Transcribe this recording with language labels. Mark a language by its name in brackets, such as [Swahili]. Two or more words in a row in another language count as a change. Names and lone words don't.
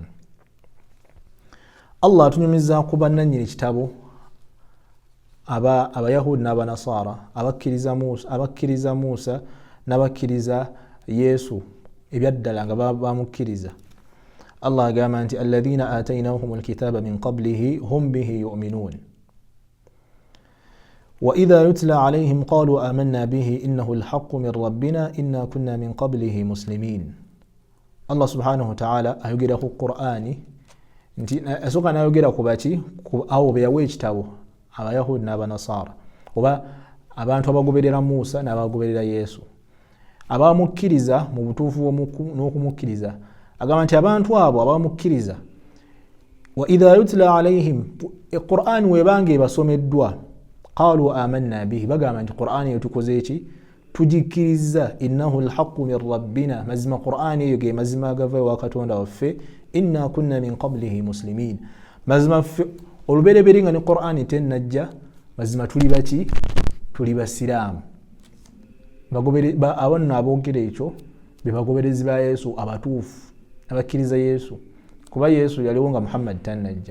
[Ganda] Allah atunyumiza ku bannannyini kitabo abayahudi n'abanasara abakkiriza Musa n'abakkiriza Yesu ebyaddala nga bamukkiriza. Allah agamba nti [Arabic] الذين آتيناهم الكتاب من قبله هم به يؤمنون وإذا يتلى عليهم قالوا آمنا به إنه الحق من ربنا إنا كنا من قبله مسلمين. [Ganda] Allah [Arabic] سبحانه وتعالى [Ganda] ayogera ku Qur'ani nti asoka nayogera ku baki abo beyawe ekitabo abayahudi n'abanasara oba abantu abagoberera Musa n'abagoberera Yesu abamukkiriza mu butuufu n'okumukkiriza. Agamba nti abantu abo abamukkiriza [Arabic] وإذا يتلى عليهم [Ganda] Qur'an webanga ebasomeddwa [Arabic] قالوا آمنا به [Ganda] bagamba nti Qur'an yetukoze eki? Tujikkiriza. [Arabic] إنه الحق من ربنا, [Ganda] mazima Qur'an eyo ge mazima agava wa Katonda waffe. [Arabic] إنا كنا من قبله مسلمين, [Ganda] mazima olubereberye nga ne Qur'an tennajja mazima tuli baki? Tuli basiraamu. Abanno aboogera ekyo be bagoberezi ba Yesu abatuufu abakkiriza Yesu, kuba Yesu yaliwo nga Muhammad tannajja.